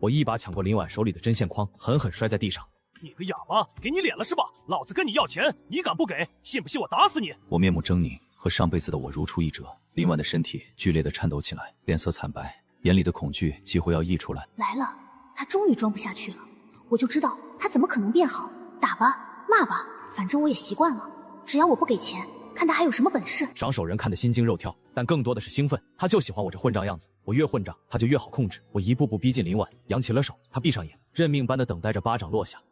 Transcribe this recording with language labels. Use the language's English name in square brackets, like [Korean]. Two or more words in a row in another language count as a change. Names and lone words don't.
[Chinese] 我一把搶過林婉手裡的針線筐，狠狠摔在地上。你个啞巴，給你臉了是吧？老子跟你要錢，你敢不給？信不信我打死你？我面目猙獰，和上輩子的我如出一轍。林婉的身體劇烈地顫抖起來，臉色慘白，眼裡的恐懼幾乎要溢出來。來了，他終於裝不下去了，我就知道他怎麼可能變好。打吧，罵吧，反正我也習慣了。只要我不給錢，看他還有什麼本事。賞手人看得心驚肉跳，但更多的是興奮。他就喜歡我這混賬樣子，我越混賬，他就越好控制。我一步步逼近林婉，揚起了手，他閉上眼，認命般的等待着巴掌落下。